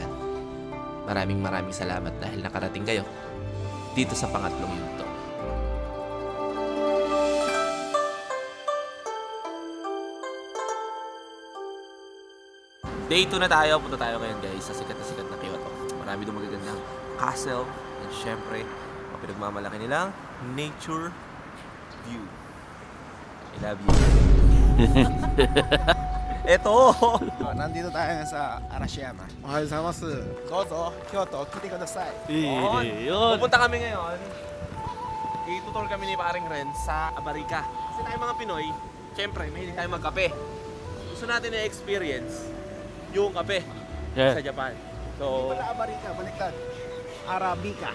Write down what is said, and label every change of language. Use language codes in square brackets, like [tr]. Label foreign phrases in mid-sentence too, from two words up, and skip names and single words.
[tl] Maraming salamat dahil nakarating kayo dito sa pangatlong yugto. Day 2 na tayo. Punta tayo ngayon guys sa sikat na Kyoto. Marami doon magagandang castle. And syempre, ang pinagmamalaki nilang nature view. [en] I love you. [tl] Eto! Nandito tayo sa Arashiyama. [ja] おはようございます。どうぞ、京都、来てください. [tl] Pupunta kami ngayon. I-tutor kami ni paring Ren sa Abarica. Kasi tayo mga Pinoy, syempre, mahilig tayo magkape. Gusto natin na-experience yung kape sa Japan. So, Wala Abarica, baliktad. Arabica.